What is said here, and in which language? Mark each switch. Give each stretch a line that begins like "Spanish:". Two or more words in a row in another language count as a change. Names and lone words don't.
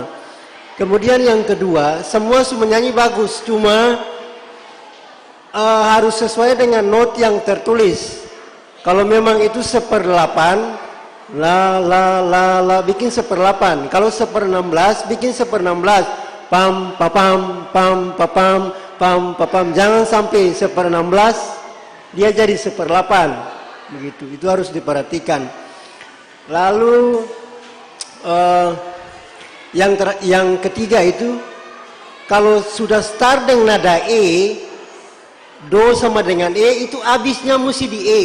Indonesian: Kemudian yang kedua, semua menyanyi bagus, cuma harus sesuai dengan not yang tertulis. Kalau memang itu 1/8, la bikin 1/8. Kalau 1/16 bikin 1/16. Pam papam pam papam pam papam. Jangan sampai 1/16 dia jadi 1/8 begitu. Itu harus diperhatikan. Lalu yang ketiga itu kalau sudah start dengan nada E, do sama dengan E, itu habisnya mesti di E.